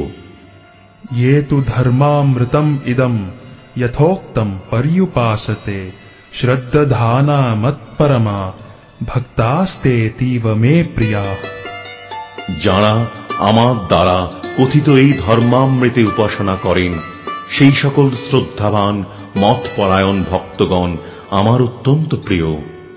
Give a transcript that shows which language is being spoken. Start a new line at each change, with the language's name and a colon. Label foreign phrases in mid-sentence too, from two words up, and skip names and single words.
Sanskrit: ये तु धर्मामृतम् इदम् यथोक्तम् पर्युपासते श्रद्धाना मत्परमा भक्तास्तेतीव मे प्रियाः।
Bangla: যারা আমার দ্বারা কথিত এই ধর্মামৃতে উপাসনা করেন, সেই সকল শ্রদ্ধাবান মতপরায়ণ ভক্তগণ আমার অত্যন্ত প্রিয়।